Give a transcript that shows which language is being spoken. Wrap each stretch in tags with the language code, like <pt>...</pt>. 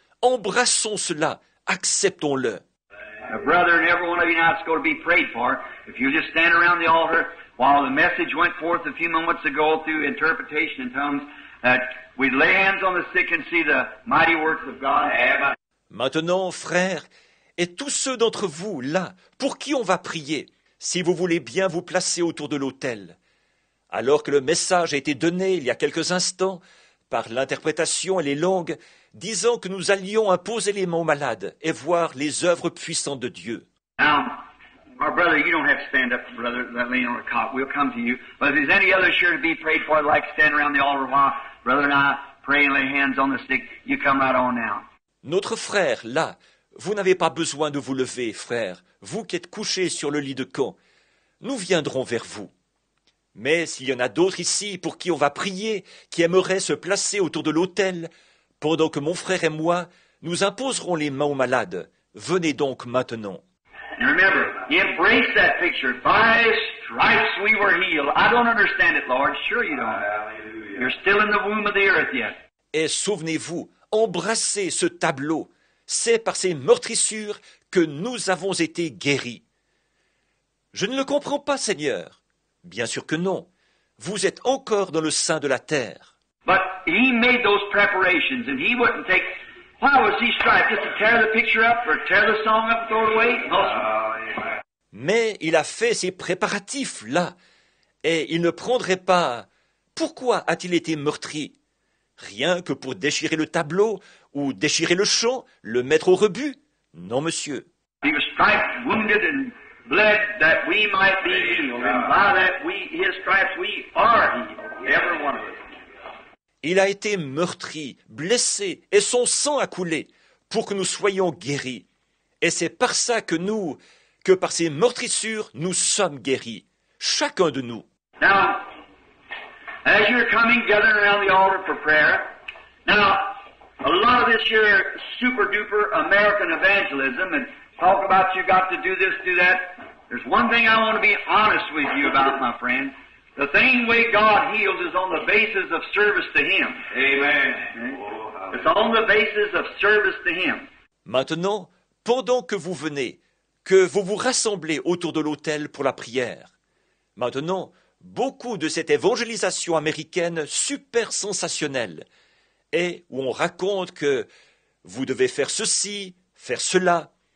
<fr>Embrassons cela, acceptons-le.</fr> <en>A brother and every one of you now that's going to be prayed for, if you just stand around the altar while the message went forth a few moments ago through interpretation in tongues, that we'd lay hands on the sick and see the mighty works of God.</en> <fr>Maintenant, frères, et tous ceux d'entre vous, là, pour qui on va prier, si vous voulez bien vous placer autour de l'autel. Alors que le message a été donné il y a quelques instants, par l'interprétation et les langues, disant que nous allions imposer les mains aux malades et voir les œuvres puissantes de Dieu.</fr> <en>Now, our brother, you don't have to stand up, brother, that laying on a cot. We'll come to you. But if there's any others here to be prayed for, like to stand around the altar while brother and I pray and lay hands on the sick, you come right on now.</en> <fr>Notre frère, là, vous n'avez pas besoin de vous lever, frère, vous qui êtes couchés sur le lit de camp. Nous viendrons vers vous. Mais s'il y en a d'autres ici pour qui on va prier, qui aimeraient se placer autour de l'autel, pendant que mon frère et moi, nous imposerons les mains aux malades, venez donc maintenant.</fr> <en>And remember, embrace that picture. By his stripes we were healed. I don't understand it, Lord. Sure you don't. You're still in the womb of the earth yet.</en> <fr>Et souvenez-vous, embrassez ce tableau. C'est par ces meurtrissures que nous avons été guéris. Je ne le comprends pas, Seigneur. Bien sûr que non. Vous êtes encore dans le sein de la terre.</fr> <en>But he made those preparations, and he wouldn't take. Why was he striped? Just to tear the picture up or tear the song up and throw it away? No, sir.</en> <fr>Mais il a fait ses préparatifs là, et il ne prendrait pas. Pourquoi a-t-il été meurtri? Rien que pour déchirer le tableau, ou déchirer le chant, le mettre au rebut? Non, monsieur.</fr> <en>He was striped, wounded, and bled that we might be healed. And by that his stripes we are healed. Every one of us.</en> <fr>Il a été meurtri, blessé, et son sang a coulé, pour que nous soyons guéris. Et c'est par ça que par ces meurtrissures, nous sommes guéris. Chacun de nous.</fr> <en>Now, as you're coming, gathering around the altar for prayer, now, a lot of this here super-duper American evangelism and talk about you got to do this, do that. There's one thing I want to be honest with you about, my friend. The same way God heals is on the basis of service to Him. Amen. It's on the basis of service to Him.</en> <fr>Maintenant, pendant que vous venez, que vous vous rassemblez autour de l'autel pour la prière. Maintenant, beaucoup de cette évangélisation américaine super sensationnelle, et où on raconte que vous devez faire ceci, faire cela.</fr>